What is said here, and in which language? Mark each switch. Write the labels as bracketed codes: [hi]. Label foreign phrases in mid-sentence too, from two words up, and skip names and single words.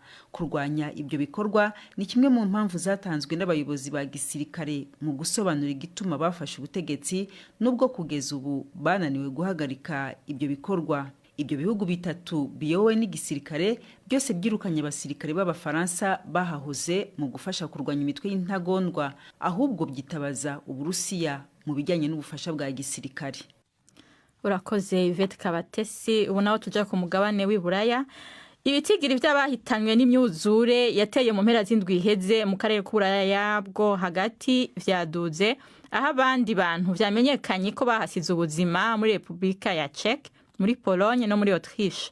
[rw] Kurwanya ibyo bikorwa ni kimwe mu mpamvu zatanzwe n'abayobozi ba gisirikare mu gusobanura igituma bafashe ubutegetsi nubwo kugeza ubu bananiwe guhagarika ibyo bikorwa. Ibyo bihugu bitatu biyowe n'igisirikare byose byirukanye abasirikare b'Abafaransa bahahoze mu gufasha kurwanya imitwe y'intagondwa, ahubwo byitabaza Uburusiya mu bijyanye n'ubufasha bwa gisirikare. Urakoze Yvette Kabatesi. [rn] Ubu naho tuja ku mugabane w'Iburaya. Ibitigiri by'abahitanywe n'imyuzure yateye mu mpera z'indwi iheze mu karere k'Uburaya bwo hagati vyaduze, aho abandi bantu vyamenyekanye ko bahasize ubuzima muri Republika ya Czech, muri Pologne no muri Autriche.